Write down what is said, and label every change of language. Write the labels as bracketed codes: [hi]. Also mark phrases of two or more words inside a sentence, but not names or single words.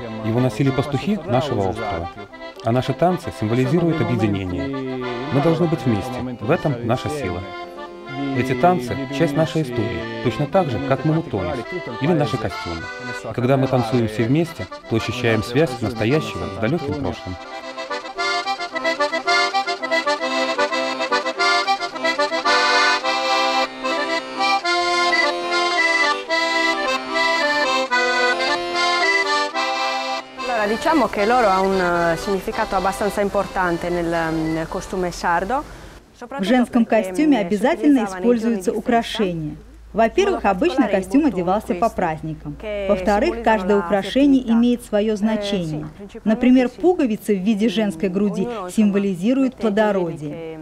[ru] Его носили пастухи нашего острова. А наши танцы символизируют объединение. Мы должны быть вместе. В этом наша сила. Эти танцы – часть нашей истории, точно так же, как мамутоны или наши костюмы. И когда мы танцуем все вместе, то ощущаем связь настоящего с далеким прошлым. [it] Diciamo che l'oro ha un significato abbastanza importante nel costume sardo. [ru] В женском костюме обязательно используются украшения. Во-первых, обычно костюм одевался по праздникам. Во-вторых, каждое украшение имеет свое значение. Например, пуговицы в виде женской груди символизируют плодородие.